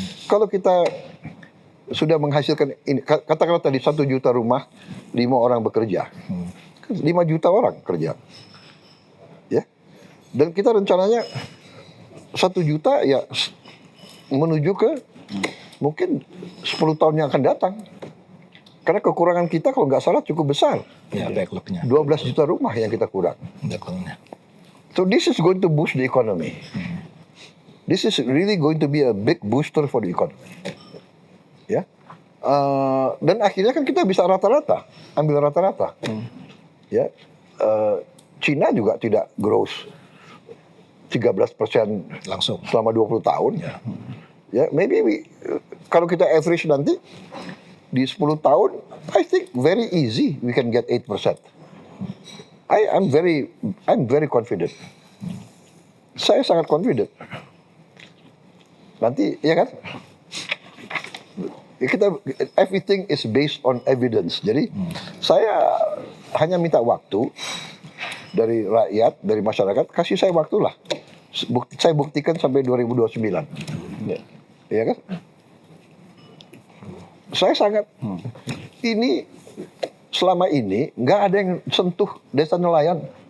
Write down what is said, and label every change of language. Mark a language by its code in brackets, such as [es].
[id] Kalau kita sudah menghasilkan ini, katakanlah tadi 1 juta rumah, 5 orang bekerja, 5 juta orang kerja, ya. Dan kita rencananya 1 juta ya menuju ke mungkin 10 tahun yang akan datang. Karena kekurangan kita kalau nggak salah cukup besar. Ya, backlognya. 12 juta rumah yang kita kurang. Backlognya. [en] So this is going to boost the economy. This is really going to be a big booster for the economy. [id] Ya, Dan akhirnya kan kita bisa rata-rata, ambil rata-rata. Ya, Cina juga tidak growth 13% Langsung. selama 20 tahun. [en] Ya, maybe [id] kalau kita average nanti di 10 tahun, [en] I think very easy we can get 8%. I'm very confident. [id] Saya sangat confident. Nanti, ya kan? [en] Everything is based on evidence. [id] Jadi saya hanya minta waktu dari rakyat, dari masyarakat, kasih saya waktu lah. Saya buktikan sampai 2029. Ya kan? Saya sangat ini selama ini nggak ada yang sentuh desa nelayan.